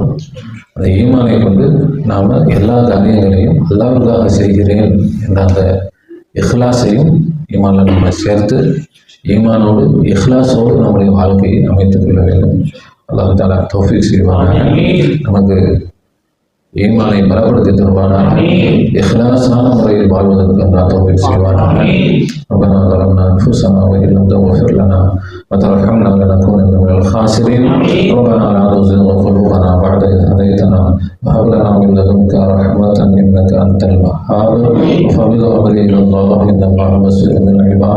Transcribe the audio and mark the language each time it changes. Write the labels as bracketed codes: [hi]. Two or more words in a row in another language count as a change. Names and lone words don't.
[ta] அந்த ஈமானை கொண்டு நாம் எல்லா காரியங்களையும் அல்லாஹ்வுக்காக செய்கிறேன் என்ற அந்த இஹ்லாஸையும் ஈமானில் நம்ம சேர்த்து ஈமானோடு இஹ்லாஸோடு நம்முடைய வாழ்க்கையை அமைத்துக் கொள்ள வேண்டும். [ar] الله تعالى [ta] தௌஃபீக் செய்வானாக. நமக்கு ஈமானை பலப்படுத்தி தருவானாக. இஹ்லாஸான முறையில் வாழ்வதற்கு அல்லாஹ் தௌஃபீக் செய்வானாக. [ar] ربنا ظلمنا أنفسنا وإن لم تغفر لنا وترحمنا لنكونن من الخاسرين. ربنا لا تزغ قلوبنا بعد إذ هديتنا وهب لنا من لدنك رحمة إنك أنت الوهاب. وفوض أمري إلى الله إن الله بصير بالعباد.